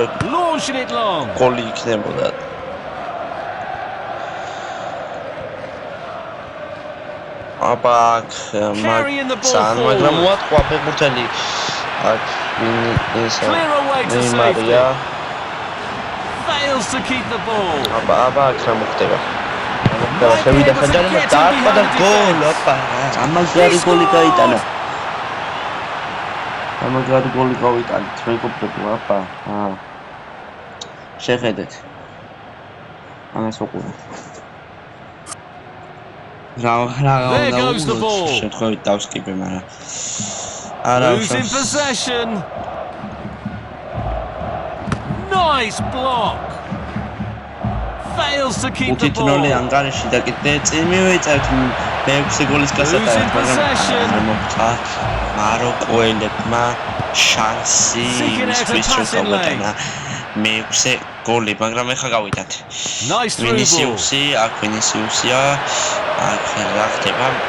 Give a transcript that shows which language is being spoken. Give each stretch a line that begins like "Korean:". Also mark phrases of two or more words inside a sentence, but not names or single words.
English: Launching it long.
Georgian: გოლი იქნებოდა აბა მაგრამ მოატყვა ფეხბურთელი აქ ესა ნეიმარია
English: Fails to keep the ball.
Georgian: აბა აქ რა მოხდება შევიდა საჯარიმო დაარტყა და გოლ აბა ამაგარი გოლი გაიტანა მეგობრებო აბა შეხედეთ ამას უყურეთ
English: There goes the ball.
Georgian: შემთხვევით დავსკიპე, მაგრამ არა
English: Losing possession. Nice block. Fails to keep the ball.
Georgian: 5-0 ანგარიში და კიდე წინ მივეწევთ მე-6 გოლის გასატარებლად, მაგრამ მოხდა მაროკოელებმა შანსი იმისთვის რომ გავატანა მე-6 გოლი, მაგრამ ეხა გავიდათ. ვინისიუსი, აქ ვინისიუსია, აქ რა ხდება?